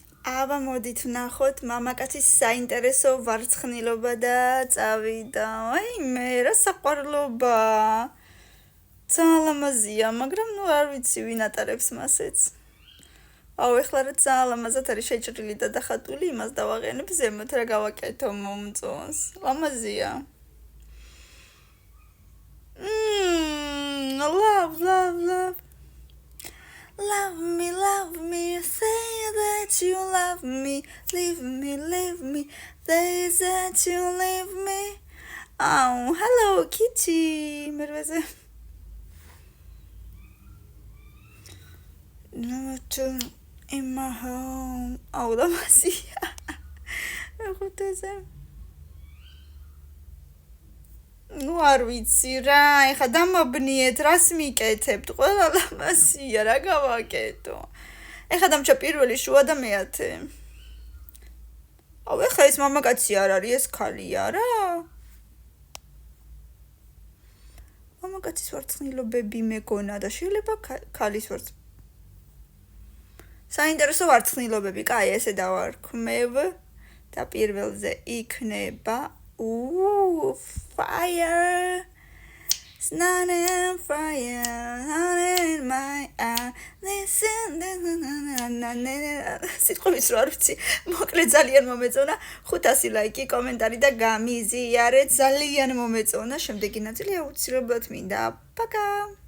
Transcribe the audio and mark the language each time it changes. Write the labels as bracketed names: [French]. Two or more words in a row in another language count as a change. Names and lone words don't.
[Georgian] აბა მოდით ვნახოთ მამაკაცის საინტერესო ვარცხნილობა და წავიდა. აი მე რა საყვარლობა. ძალიან ლამაზია, მაგრამ ნუ არ ვიცი ვინ ატარებს მასეც. აუ ეხლა რა ძალიან ლამაზად არის შეჭრილი და დახატული, იმას დავაყენებ ზემოთ რა გავაკეთო მომწონს. ლამაზია. [English] Love, love, love. Love me, say that you love me, leave me, say that you leave me. Oh, hello, Kitty. Merveze. No, in my home. [Georgian] Oh, ლამაზია. ეხუთეზე. ნუ არ ვიცი რა, ეხა დამაბნიეთ, რას მიკეთებთ? ყველა ლამაზია, რა გავაკეთო? ეხა დამჭა პირველი შუა და მეათე. აუ ეხა ეს მამაკაცი არ არის, ეს ქალია რა. მამაკაცის ვარცხნილობები მეგონა და შეიძლება ქალის საინტერესო ვარცხნილობები, კაი, ესე დავარქმევ და პირველზე იქნება fire. [English] It's not on fire, not in my eye. Listen, [Georgian] სიტყვის რო არ ვიცი, მოკლედ ძალიან მომეწონა. 500 ლაიკი, კომენტარი და გამიზიარეთ, ძალიან მომეწონა. შემდეგი ნაწილი აუცილებლად მინდა. პაკა.